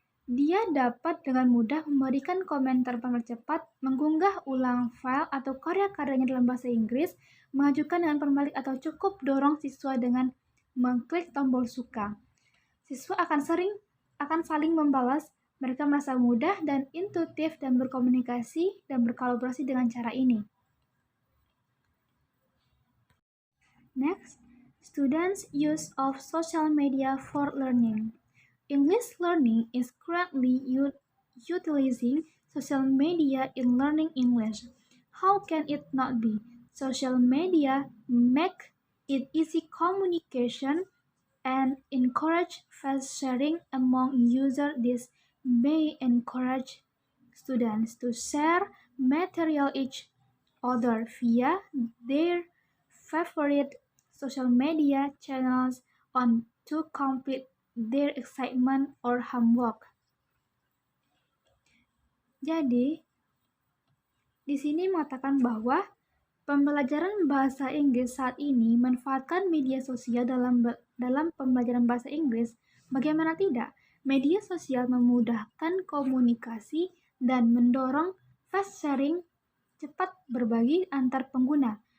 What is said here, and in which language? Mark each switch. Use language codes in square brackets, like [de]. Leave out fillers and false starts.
[id] Dia dapat dengan mudah memberikan komentar cepat, mengunggah ulang file atau karya-karyanya dalam bahasa Inggris, mengajukan dengan pembalik atau cukup dorong siswa dengan mengklik tombol suka. Siswa akan saling membalas, mereka merasa mudah dan intuitif dan berkomunikasi dan berkolaborasi dengan cara ini. [en] Next, students' use of social media for learning. English learning is currently utilizing social media in learning English. How can it not be? Social media make it easy communication and encourage fast sharing among users. This may encourage students to share material each other via their favorite social media channels on to complete their excitement or homework. [id] Jadi, di sini mengatakan bahwa pembelajaran bahasa Inggris saat ini manfaatkan media sosial dalam pembelajaran bahasa Inggris. Bagaimana tidak? Media sosial memudahkan komunikasi dan mendorong [en] fast sharing, [id] cepat berbagi antar pengguna.